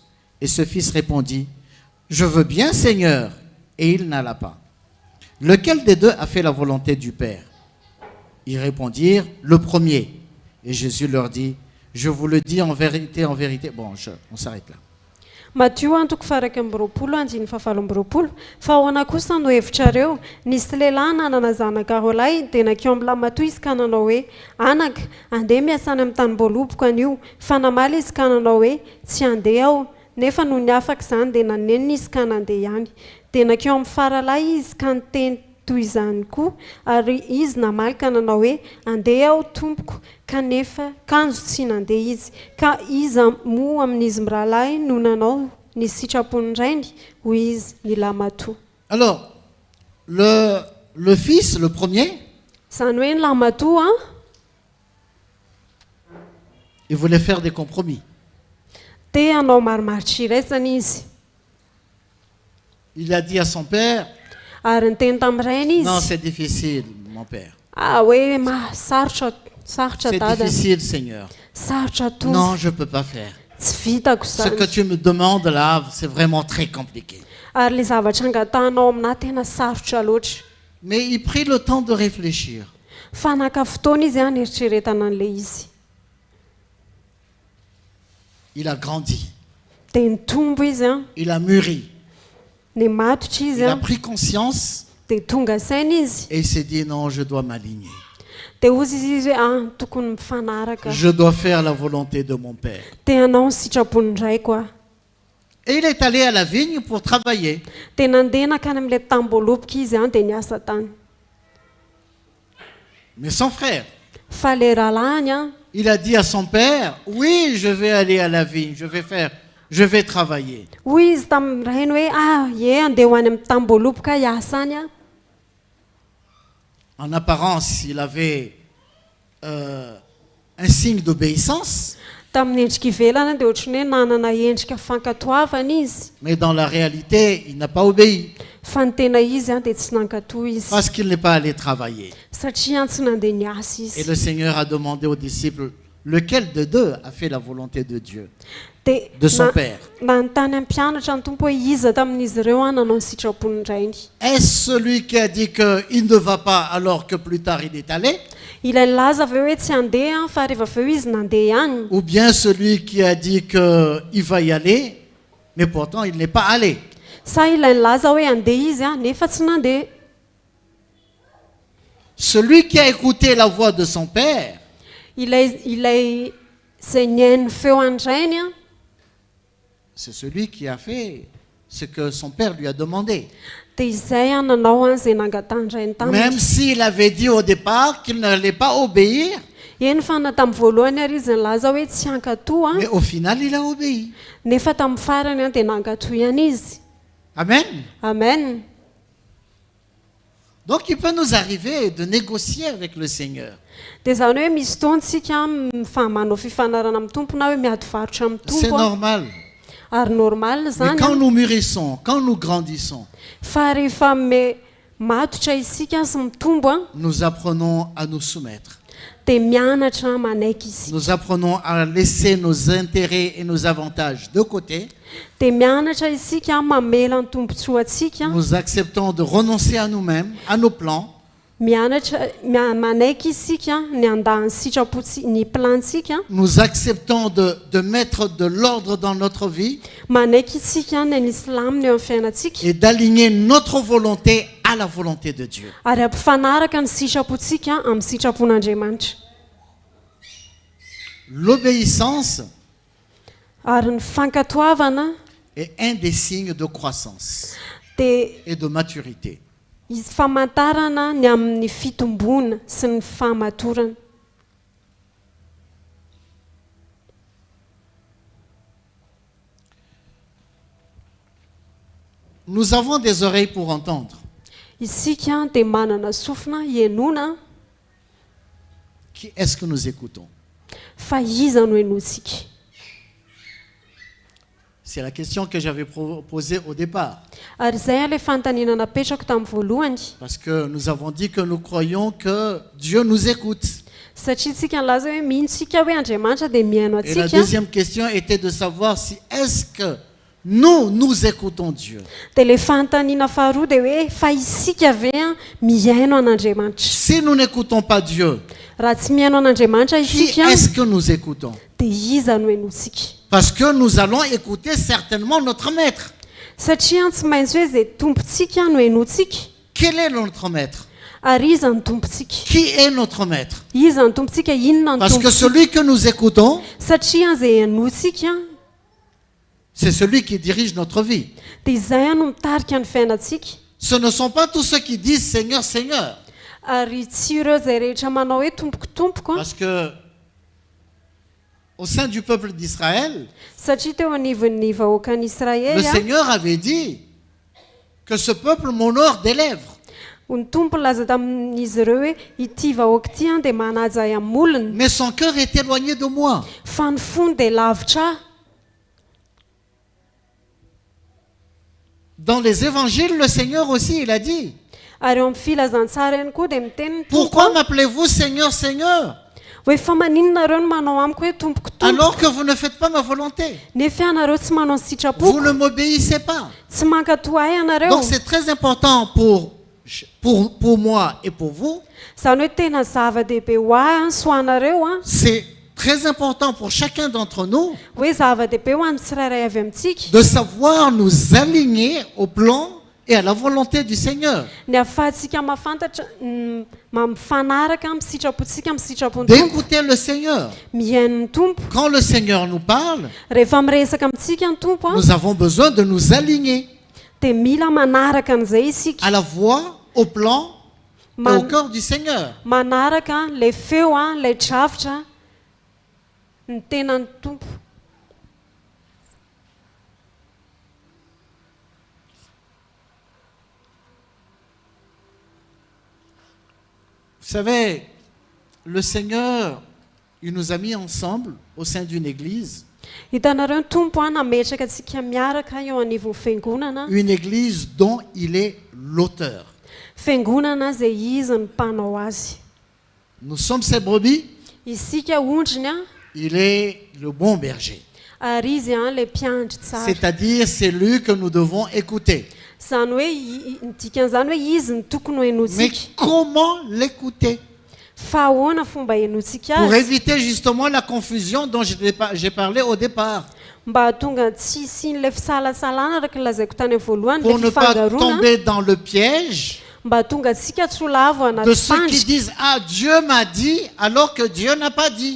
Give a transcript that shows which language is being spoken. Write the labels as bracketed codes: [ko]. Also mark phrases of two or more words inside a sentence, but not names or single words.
[fr] Et ce fils répondit, « Je veux bien, Seigneur. » Et il n'alla pas. Lequel des deux a fait la volonté du Père? Ils répondirent, « Le premier. » Et Jésus leur dit, « Je vous le dis en vérité, en vérité. » Bon, on s'arrête là. Matthieu 1:20. [mg] Fa ahoana kosa no hevitrareo, nisy lehilahy nanana zanaka rolahy dia nakeo amin'ny lamatoa izy ka nanao hoe, anaka, andeha miasany amin'ny tanimboaloboka anio. Fa namaly izy ka nanao hoe, tsy andeha aho. Nefa no ny afaka izany dia nanenina izy ka nandeha ihany. Dia nakeo amin'ny faralahy izy ka niteny toy izany koa, ary izy namaly ka nanao hoe, andeha aho tompoko. Kanefa kanjo tsy nandeha izy. Ka iza moa amin'izy mirahalahy no nanao ny sitrapony rainy hoy izy ny lamatoa. [fr] Alors, le fils, le premier, [mg] Izany hoe ny lamatoa a, [fr] il voulait faire des compromis. [mg] te hanao marimaritra iraisana izy. [fr] Il a dit à son père, [mg] Ary niteny tamin'ny rainy [fr] non, [mg] izy, [fr] c'est difficile, mon père. [mg] hoe sarotra [fr] C'est [mg] dada, [fr] difficile, Seigneur. [mg] sarotra tompo, [fr] Non, je ne peux pas faire. [mg] tsy vitako [fr] Ce que [mg] izany. [fr] tu me demandes là, c'est vraiment très compliqué. [mg] Ary le zavatra angatanao aminahy tena sarotra loatra. [fr] Mais il prit le temps de réfléchir. [mg] Fa naka fotoana izy a nieritreretana an'ilay izy. [fr] Il a grandi, [mg] Dia nitombo izy a, [fr] il a mûri, [mg] nimatotra izy [fr] il a [mg] a, [fr] pris conscience [mg] dia tonga saina izy. [fr] et il s'est dit non, je dois m'aligner. [mg] Dia ozy izy hoe tokony mifanaraka. [fr] Je dois faire la volonté de mon père. [mg] Te hanao ny sitrapony raiko a. [fr] Et il est allé à la vigne pour travailler. [mg] Dia nandeha nakany amin'ilay tamboaloboka izy a dia niasa tany. [fr] Mais son frère, [mg] Fa le rahalahiny a, [fr] il a dit à son père, oui, je vais aller à la vigne, je vais travailler. [mg] hoy izy tamin'ny rainy hoe andeha ho any amin'ny tamboaloboka hiasa any a. [fr] En apparence, il avait un signe d'obéissance, [mg] Tamin'ny endrika ivelana dia ohatrany hoe nanana endrika fankatoavana izy. [fr] mais dans la réalité, il n'a pas obéi [mg] Fa ny tena izy a dia tsy nankatoa izy. [fr] parce qu'il n'est pas allé travailler. [mg] Satria tsy nandeha niasa [fr] Et [mg] izy. [fr] le Seigneur a demandé aux disciples, lequel de deux a fait la volonté de Dieu, [mg] Dia [fr] de son père? [mg] nanontany amin'ny mpianatra ny tompo hoe iza tamin'izy ireo a nanao ny sitrapony rainy. [fr] Est-ce celui qui a dit qu'il ne va pas alors que plus tard il est allé? [mg] Ilay nilaza aveo hoe tsy handeha fa rehefa aveo izy nandeha ihany. [fr] Ou bien celui qui a dit qu'il va y aller, mais pourtant il n'est pas allé? [mg] Sa ilay nilaza hoe handeha izy a nefa tsy nandeha. [fr] Celui qui a écouté la voix de son père, [mg] Ilay izay nihaino feo any rainy a, [fr] c'est celui qui a fait ce que son père lui a demandé. [mg] dia izay a nanao a izay nangatany rainy taminy. [fr] Même s'il avait dit au départ qu'il n'allait pas obéir, [mg] eny fa na tamin'ny voalohany ary izy nilaza hoe tsy hankatoa [fr] Mais au final, il a obéi. [mg] nefa tamin'ny farany dia nankatoa ihany izy. Amen. Amen. [fr] Donc il peut nous arriver de négocier avec le Seigneur. [mg] Dia zany hoe misy fotoantsika manao fifanarana amin'ny tompo na hoe miady varotra amin'ny [fr] C'est [mg] tompo [fr] normal. [mg] ary normal [fr] Mais [mg] zany [fr] quand nous mûrissons, quand nous grandissons, [mg] fa rehefa matotra isika sy mitombo [fr] nous apprenons à nous soumettre. [mg] dia mianatra manaiky isika. [fr] Nous apprenons à laisser nos intérêts et nos avantages de côté. [mg] Dia mianatra isika mamela ny tombontsoa antsika. [fr] Nous acceptons de renoncer à nous-mêmes, à nos plans, [mg] Mianatra manaiky isika ny andahan'ny sitrapon'ny plantsika. [fr] nous acceptons de mettre de l'ordre dans notre vie [mg] Manaiky isika ny anisy lamina eo amin'ny fiainantsika [fr] et d'aligner notre volonté à la volonté de Dieu. [mg] ary ampifanaraka ny sitrapontsika amin'ny sitrapon'Andriamanitra. [fr] L'obéissance [mg] Ary ny fankatoavana [fr] est un des signes de croissance [mg] dia [fr] et de maturité. [mg] izy famantarana ny amin'ny fitombona sy ny fahamatorana. [fr] Nous avons des oreilles pour entendre. [mg] Isika dia manana sofina hienoana [fr] Qui est-ce que nous écoutons? [mg] fa iza no henoantsika. [fr] C'est la question que j'avais posée au départ. [mg] Ary izay ilay fanontaniana napetrako tamin'ny voalohany. [fr] Parce que nous avons dit que nous croyons que Dieu nous écoute. [mg] Satria tsika nilaza hoe mihintsika hoe Andriamanitra dia mihaino [fr] Et la [mg] atsika. [fr] deuxième question était de savoir si est-ce que nous écoutons Dieu. [mg] Dia ilay fanontaniana faharoa dia hoe fa isika ve mihaino an'Andriamanitra. [fr] Si nous n'écoutons pas Dieu, [mg] Raha tsy mihaino an'Andriamanitra [fr] qui [mg] isika [fr] est-ce que nous écoutons? [mg] dia iza no henoantsika. [fr] Parce que nous allons écouter certainement notre maître. [mg] Satria tsy maintsy hoe izay tompontsika no henoantsika. [fr] Quel est notre maître? [mg] Ary iza ny tompontsika. [fr] Qui est notre maître? [mg] Iza ny tompontsika, inona ny [fr] Parce que [mg] tompontsika. [fr] celui que nous écoutons, [mg] Satria izay henoantsika [fr] c'est celui qui dirige notre vie. [mg] dia izay no mitarika ny fiainantsika. [fr] Ce ne sont pas tous ceux qui disent Seigneur, Seigneur. [mg] Ary tsy ireo izay rehetra manao hoe tompoko. [fr] Parce que au sein du peuple d'Israël, [mg] Satria teo anivon'ny vahoakan'i [fr] le [mg] Israely [fr] Seigneur avait dit que ce peuple m'honore des lèvres. [mg] ny tompo laza tamin'izy ireo hoe ity vahoaka ity dia manaja amin'ny olona [fr] Mais son cœur est éloigné de moi. [mg] fa ny fony dia lavitra ahy. [fr] Dans les évangiles, le Seigneur aussi, il a dit, [mg] Ary eo amin'ny filazantsara ihany koa dia miteny ny [fr] pourquoi m'appelez-vous Seigneur, Seigneur, [mg] hoe fa maninona ireo no manao amiko hoe tompoko [fr] alors que vous ne faites pas ma volonté? [mg] nefa ianareo tsy manao ny [fr] Vous [mg] sitrapoko, [fr] ne m'obéissez pas. [mg] tsy mankatoa ahy ianareo. [fr] Donc c'est très important pour moi et pour vous. [mg] Izany hoe tena zava-dehibe ho ahy sy ho anareo [fr] C'est très important pour chacun d'entre nous [mg] hoe zava-dehibe ho an'ny tsirairay avy amintsika [fr] de savoir nous aligner au plan et à la volonté du Seigneur. [mg] ny ahafahantsika mahafantatra mifanaraka amin'ny sitrapontsika amin'ny sitrapon'ny tompo, [fr] D'écouter le Seigneur. [mg] mihaino ny tompo. [fr] Quand le Seigneur nous parle, [mg] Rehefa miresaka amintsika ny tompo [fr] nous avons besoin de nous aligner [mg] dia mila manaraka an'izay isika, [fr] à la voix, au plan et au cœur du Seigneur. [mg] manaraka ilay feo ilay drafitra ny tenan'ny tompo. [fr] Vous savez, le Seigneur, il nous a mis ensemble au sein d'une église, [mg] Hitanareo ny tompo nametraka antsika miaraka eo anivon'ny fiangonana, [fr] une église dont il est l'auteur. [mg] fiangonana izay izy ny mpanao azy. [fr] Nous sommes ses brebis, [mg] Isika ondriny [fr] il est le bon berger. [mg] ary izy ilay mpiandry tsara. [fr] C'est-à-dire, c'est lui que nous devons écouter. [mg] Izany hoe ny dikan'izany hoe izy ny tokony ho [fr] Mais [mg] henoantsika. [fr] comment l'écouter? [mg] Fa ahoana fomba henoantsika [fr] Pour [mg] azy [fr] éviter justement la confusion dont j'ai parlé au départ. [mg] mba hahatonga tsy isian'ilay fisalasalana araka lazaiko tany amin'ny voalohany, [fr] Pour [mg] ilay [fr] ne pas [mg] fifangaroana, [fr] tomber dans le piège [mg] mba hahatonga antsika tsy ho lavo [fr] de [mg] anaty [fr] ceux qui [mg] fandrika. [fr] disent « Ah, Dieu m'a dit » alors que Dieu n'a pas dit.